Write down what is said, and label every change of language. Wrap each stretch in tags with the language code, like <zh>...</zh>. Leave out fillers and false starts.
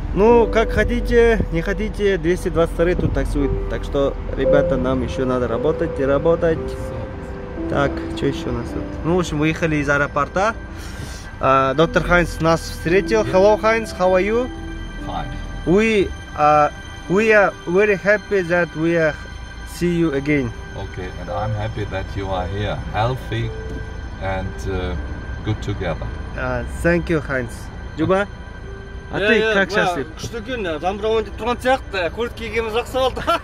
<ru>Ну, как хотите, не хотите, 222 тут таксует. Так что, ребята, нам еще надо работать и работать. Так, что еще у нас тут? Ну, в общем, выехали из аэропорта. Доктор Хайнс нас встретил.</ru> <en>Hello, Heinz, how are you? Fine. We are very happy that we see you again. Okay, and I'm happy that you are here, healthy and good together. Thank you, Heinz.</en> <ru>Juba? А ты как счастлив?</ru> <kk>Күшті күн, жамбырауын деп тұрған сияқты, көлік кигеніміз жақсы болды.</kk>